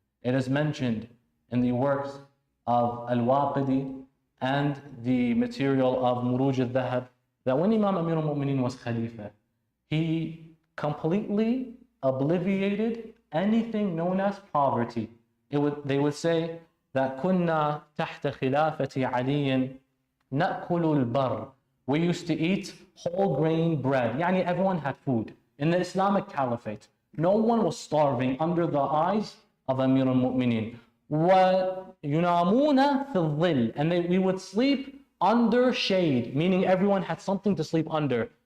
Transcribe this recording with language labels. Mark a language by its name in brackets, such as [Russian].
[English] It is mentioned in the works of Al-Waqidi and the material of Muruj al-Dhahab that when Imam Amir al-Mu'mineen was Khalifa, he completely obliviated anything known as poverty. [Arabic] They would say that كنا تحت خلافة علي نأكل البر. [English] We used to eat whole grain bread. Yani everyone had food. In the Islamic Caliphate, no one was starving under the eyes of Amir al-Mu'mineen. [Arabic] وَيُنَامُونَ فِي الظِّلِّ. [English] And we would sleep under shade, meaning everyone had something to sleep under.